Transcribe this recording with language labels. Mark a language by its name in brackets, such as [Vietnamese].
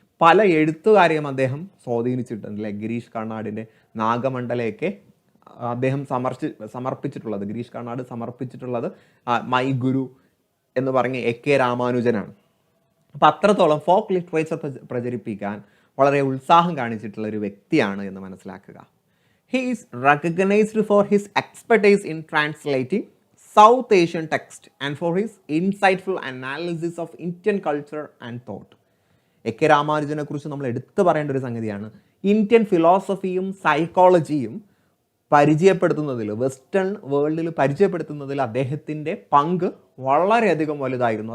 [Malayalam] പല എഴുത്തുകാരെയും അദ്ദേഹം സ്വാധീനിച്ചിട്ടുണ്ട്. ലൈക്ക് ഗിരീഷ് കർണാടിൻ്റെ നാഗമണ്ഡലയൊക്കെ അദ്ദേഹം സമർപ്പിച്ചിട്ടുള്ളത്, ഗിരീഷ് കർണാട് സമർപ്പിച്ചിട്ടുള്ളത് മൈ ഗുരു എന്ന് പറഞ്ഞ് AK രാമാനുജനാണ്. അപ്പോൾ അത്രത്തോളം ഫോക്ക് ലിറ്ററേച്ചർ പ്രചരിപ്പിക്കാൻ വളരെ ഉത്സാഹം കാണിച്ചിട്ടുള്ള ഒരു വ്യക്തിയാണ് എന്ന് മനസ്സിലാക്കുക. [English] He is recognized for his expertise in translating South Asian text and for his insightful analysis of Indian culture and thought. [Malayalam] AK രാമാനുജനെ കുറിച്ച് നമ്മൾ എടുത്തു പറയേണ്ട ഒരു സംഗതിയാണ്. ഇന്ത്യൻ ഫിലോസഫിയും സൈക്കോളജിയും പരിചയപ്പെടുത്തുന്നതിൽ, വെസ്റ്റേൺ വേൾഡിൽ പരിചയപ്പെടുത്തുന്നതിൽ അദ്ദേഹത്തിൻ്റെ പങ്ക് വളരെയധികം വലുതായിരുന്നു.